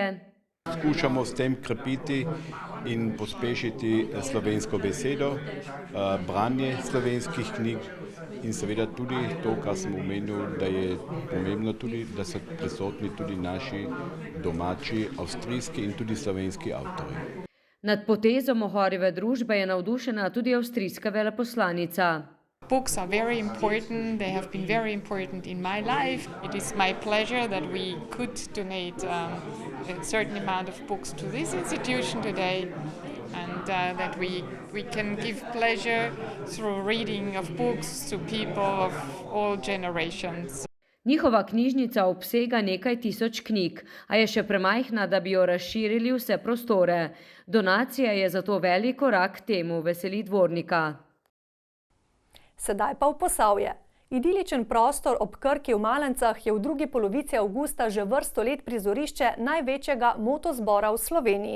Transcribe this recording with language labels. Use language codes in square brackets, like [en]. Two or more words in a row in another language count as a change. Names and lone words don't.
[sl] Skušamo s tem krepiti in pospešiti slovensko besedo, branje slovenskih knjig in seveda tudi to, kar sem omenil, da je pomembno tudi, da so prisotni tudi naši domači, avstrijski in tudi slovenski avtorji. Nad potezo Mohorjeve družbe je navdušena tudi avstrijska veleposlanica. [en] Books are very important. They have been very important in my life. It is my pleasure that we could donate a certain amount of books to this institution today, and that we can give pleasure through reading of books to people of all generations. [sl] Njihova knjižnica obsega nekaj tisoč knjig, a je še premajhna, da bi jo razširili vse prostore. Donacija je zato velik korak temu, veseli Dvornika. Sedaj pa v Posavje. Idiličen prostor ob Krki v Malencah je v drugi polovici avgusta že vrsto let prizorišče največjega motozbora v Sloveniji.